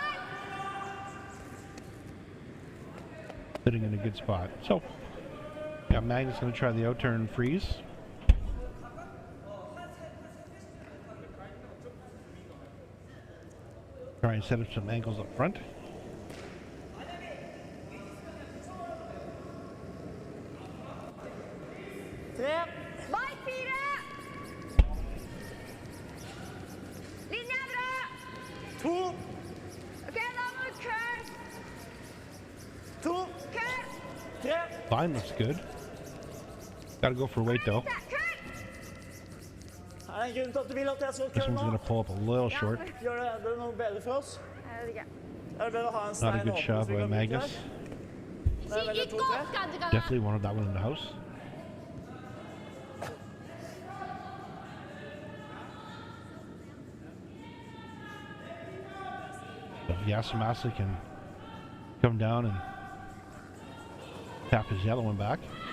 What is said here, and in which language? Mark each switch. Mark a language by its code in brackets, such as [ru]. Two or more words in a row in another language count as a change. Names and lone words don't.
[en] Sitting in a good spot. So, yeah, Got Magnus going to try the out-turn freeze. Try and set up some angles up front. [no] Bak 4! Linje er bra! 2. Ok, da må du curl. 2. Curl! 3. [en] Line looks good. Gotta go for weight though. [no] Curl! Er det en grunn til at du vil at jeg skal [en] This [no] kølle [en] one's [no] nå? [en] gonna pull up a little short. [no] Gjør det noe bedre for oss? Jeg vet ikke. Er det bedre å ha en [en] Not a [no] stein [en] good [no] åpen, [en] shot [no] så vi [en] by [no] kan bruke [en] Magnus. [no] her? Det er veldig 2-3. [en] Definitely wanted that one in the house. So Yasumasa can come down and tap his yellow one back.